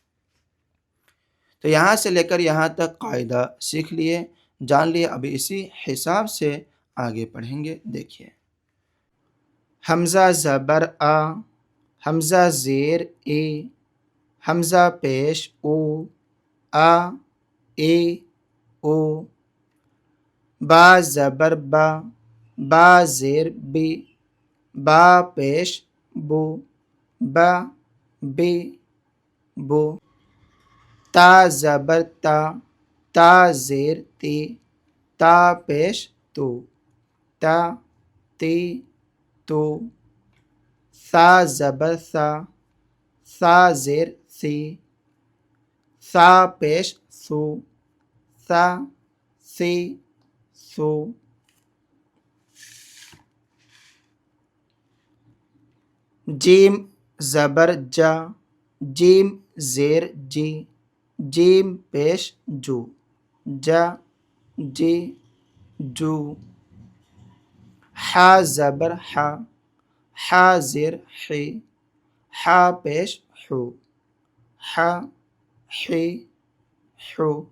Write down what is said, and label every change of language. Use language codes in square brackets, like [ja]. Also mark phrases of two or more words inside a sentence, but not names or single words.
[ur] تو یہاں سے لے کر یہاں تک قاعدہ سیکھ لیے، جان لیے، ابھی اسی حساب سے آگے پڑھیں گے۔ دیکھیے، حمزہ زبر آ، حمزہ زیر اے، حمزہ پیش او، آ اے او، با زبر با، با زیر بی، با پیش بو، با بی بو، تا زبر تا، تا زیر تی، تا پیش تو، تا تی تو، ثا زبر ثا، ثا زیر ثی، ثا پیش ثو، ثا ثی ثو، جیم زبر جا، جیم زیر جی، جیم پیش جو، جا جی جو، حا زبر حا، حا زیر حی، حا پیش حو، حا حی حو،